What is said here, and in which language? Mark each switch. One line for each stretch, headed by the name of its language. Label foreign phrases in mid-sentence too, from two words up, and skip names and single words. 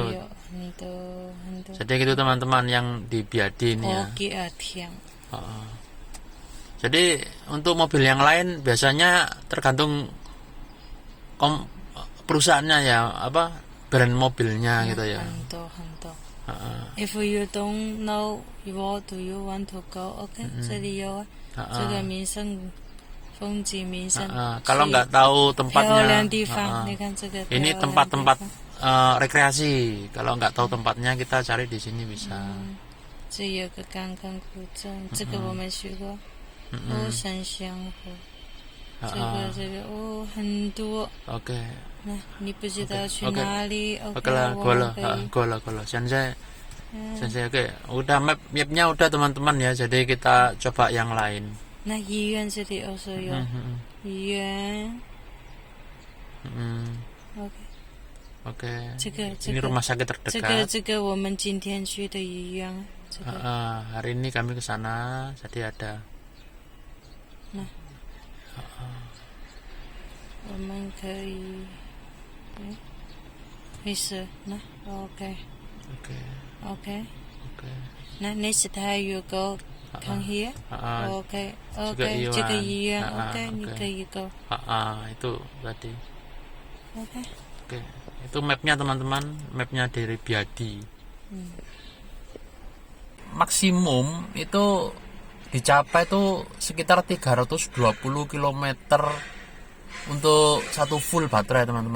Indonesian: Jadi gitu teman-teman yang di Biadi ini ya. Jadi untuk mobil yang lain biasanya tergantung perusahaannya ya, apa brand mobilnya gitu ya.
English: If you don't know what do you want to go,
Chinese: okay, 这里有这个名胜风景名胜。
Indonesian: Kalau nggak tahu tempatnya, ini ini tempat-tempat rekreasi. Kalau nggak tahu tempatnya kita cari di sini bisa.
Chinese: 这有个刚刚古镇，这个我们去过。山香湖，这个哦很多。
Indonesian: Oke. Nah, ini bercerita
Chinese: 去哪里?
Indonesian: Oke lah, gola. Sensei, oke. Udah mapnya udah teman-teman ya. Jadi kita coba yang lain. Nah,
Chinese: 医院这里also有医院。
Indonesian: Oke.
Chinese: 这个
Indonesian: ini rumah sakit terdekat.
Chinese: 这个我们今天去的医院。
Indonesian: hari ini kami ke sana, jadi ada. Nah,
Chinese: 我们可以。没事，那 OK。
English: 那 next time you go come here.
Chinese: OK， 这个医院 OK， 你可以 go。
Indonesian: itu tadi. OK， itu mapnya teman-teman, mapnya dari Biadi. Maksimum itu dicapai itu sekitar 320 km untuk satu full baterai teman-teman.